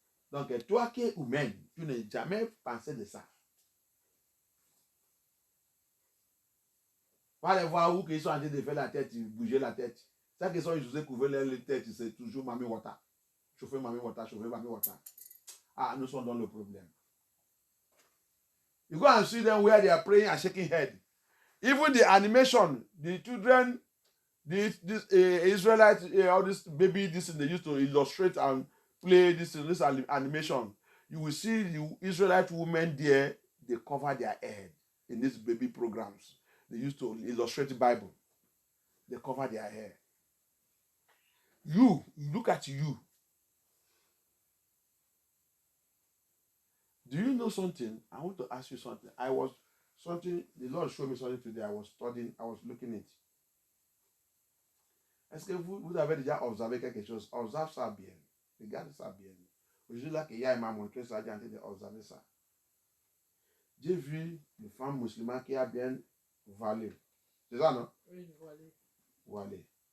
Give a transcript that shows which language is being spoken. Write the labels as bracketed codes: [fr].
[fr] Donc, toi qui es humaine, tu n'as jamais pensé de ça. Pas les voir où ils sont en train de faire la tête, bouger la tête. Ça qu'ils sont utilisés couvrir leur tête, c'est toujours Mami Wata. Chauffer Mami Wata, chauffer Mami Wata. Ah, nous sommes dans le problème. [en] You go and see them where they are praying and shaking head. Even the animation, the children, this Israelite, all this baby, this they used to illustrate and play this animation. You will see the Israelite women there, they cover their head in these baby programs. They used to illustrate the Bible. They cover their hair. You look at you. Do you know something? I want to ask you something. The Lord showed me something today. I was studying, I was looking at it. [fr] Est-ce que vous avez déjà observé quelque chose? Observe ça bien. Regarde ça bien. Aujourd'hui, là, qu'il y a, il m'a montré ça, j'ai en train d'observer ça. J'ai vu une femme musulmane qui a bien voilé. C'est ça, non? Oui, voilé. Voilé.